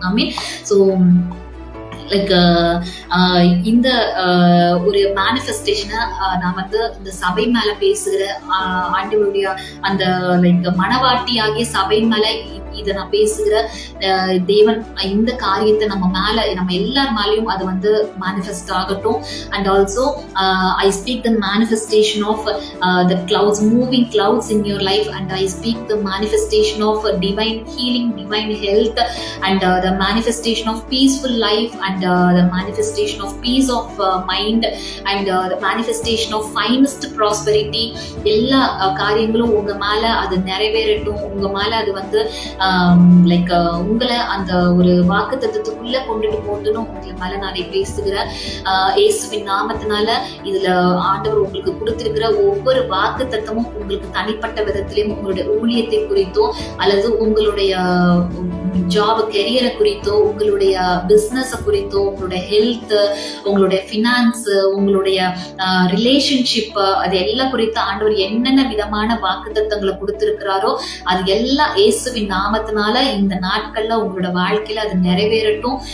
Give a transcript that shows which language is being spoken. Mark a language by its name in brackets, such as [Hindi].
[Tamil] ஐ மீன், so like இந்த ஒரு மேனிஃபெஸ்டேஷனை நான் வந்து இந்த சபை மேல பேசுகிற ஆண்டவருடைய அந்த லைக் மனவாட்டி ஆகிய சபை மேல இதை நான் பேசுகிற தேவன் இந்த காரியத்தை நம்ம எல்லார் மேலேயும் அது வந்து மேனிஃபெஸ்ட் ஆகட்டும். [English] And also I speak the manifestation of the clouds, moving clouds in your life, and I speak the manifestation of divine healing, divine health, and the manifestation of peaceful life, and the manifestation of peace of mind, and the manifestation of finest prosperity. [Tamil] எல்லா காரியங்களும் உங்க மேல அது நிறைவேறட்டும். உங்க மேல அது வந்து like உங்களை அந்த ஒரு வாக்குத்தத்தத்துக்குள்ள கொண்டுட்டு போகணும். உங்க மேல நான் பேசுகிறேன் இயேசுவின் நாமத்தினால. இதுல ஆண்டவர் உங்களுக்கு கொடுத்திருக்கிற ஒவ்வொரு வாக்குத்தத்தமும் உங்களுக்கு தனிப்பட்ட விதத்திலையும் உங்களுடைய ஊழியத்தை குறித்தோ அல்லது உங்களுடைய ஜாப் கெரியரை குறித்தோ உங்களுடைய பிசினஸ் குறித்தோ உங்களுடைய ஹெல்த் உங்களுடைய ஃபினான்ஸ் உங்களுடைய ரிலேஷன்ஷிப் அது எல்லாம் குறித்து ஆண்டவர் என்னென்ன விதமான வாக்குத்தத்தங்களை கொடுத்திருக்கிறாரோ அது எல்லாம் இயேசுவின் நாமத்தினால இந்த நாட்கள்ல உங்களோட வாழ்க்கையில அது நிறைவேறட்டும்.